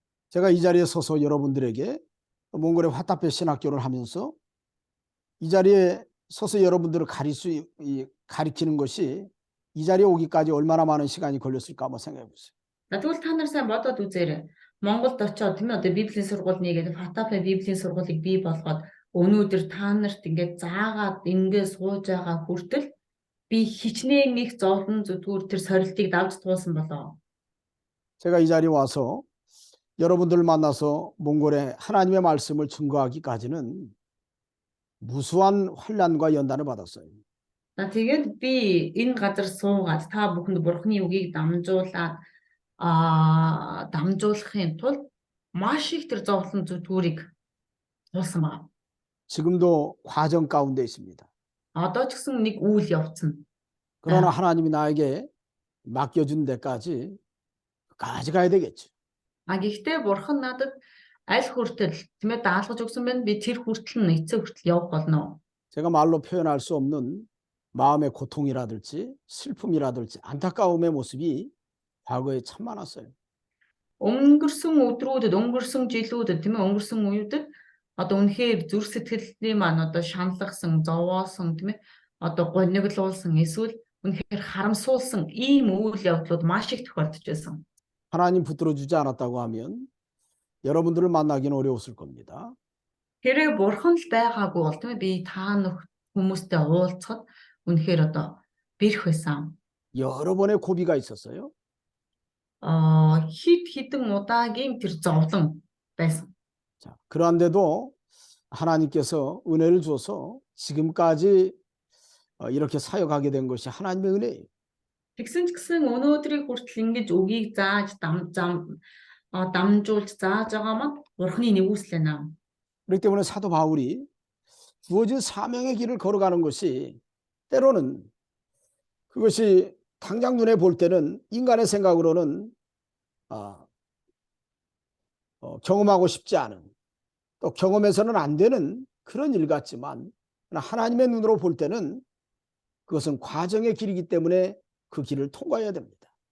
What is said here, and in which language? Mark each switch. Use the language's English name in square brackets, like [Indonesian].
[Korean] 제가 이 자리에 서서 여러분들에게 몽골의 화답회 신학교를 하면서 이 자리에 서서 여러분들을 가리키는 것이 이 자리에 오기까지 얼마나 많은 시간이 걸렸을까 한번 생각해 보세요. [Mongolian] За тэгвэл та нар сайн бодоод үзээрэй. Монголд очиод тийм ээ одоо Библийн сургууль нэгээд Фатапе Библийн сургуулийг бий болгоод өнөөдөр та нарт ингээд заагаад ингээд сууж байгаа хүртэл би хичнээн их зовлон зүдгүүр тэр сорилтыг давж туулсан болоо. [Korean] 제가 이 자리에 와서 여러분들을 만나서 몽골의 하나님의 말씀을 증거하기까지는 무수한 환난과 연단을 받았어요. [Mongolian] За тэгээд би энэ газар суугаад та бүхэнд Бурхны үгийг дамжуулахын тулд маш их тэр зовлон зүдгүүрийг туулсан байна. [Korean] 지금도 과정 가운데 있습니다. [Mongolian] Одоо ч гэсэн нэг үйл явц нь. [Korean] 그러나 하나님이 나에게 맡겨준 데까지 가야 되겠죠. [Mongolian] Гэхдээ Бурхан надад аль хүртэл тийм ээ даалгаж өгсөн байна. Би тэр хүртэл эцэг хүртэл явах болно. [Korean] 제가 말로 표현할 수 없는 마음의 고통이라든지 슬픔이라든지 안타까움의 모습이 과거에 참 많았어요. [Mongolian] Өнгөрсөн өдрүүдэд, өнгөрсөн жилүүдэд тийм ээ өнгөрсөн үеүүдэд одоо үнэхээр зүрх сэтгэлийн маань одоо шаналгасан, зовоосон тийм ээ одоо гониглуулсан эсвэл үнэхээр харамсуулсан ийм үйл явдлууд маш их тохиолдож байсан. [Korean] 하나님 붙들어 주지 않았다고 하면 여러분들을 만나기는 어려웠을 겁니다. [Mongolian] Хэрэг Бурхан л байгаагүй бол тийм ээ би та хүмүүстэй уулзахад үнэхээр одоо бэрх байсан. [Korean] 여러 번의 고비가 있었어요. [Mongolian] Хидэн удаагийн тэр зовлон байсан. [Korean] 자, 그런데도 하나님께서 은혜를 줘서 지금까지 이렇게 사역하게 된 것이 하나님의 은혜예요. [Mongolian] Тэгсэн ч гэсэн өнөөдрийг хүртэл ингэж үгийг зааж дамжуулж зааж байгаа маань Бурхны нэгүсэл байна. [Korean] 그렇기 때문에 사도 바울이 주어진 사명의 길을 걸어가는 것이 때로는 그것이 당장 눈에 볼 때는 인간의 생각으로는 경험하고 싶지 않은, 또 경험해서는 안 되는 그런 일 같지만 하나님의 눈으로 볼 때는 그것은 과정의 길이기 때문에 그 길을 통과해야 됩니다.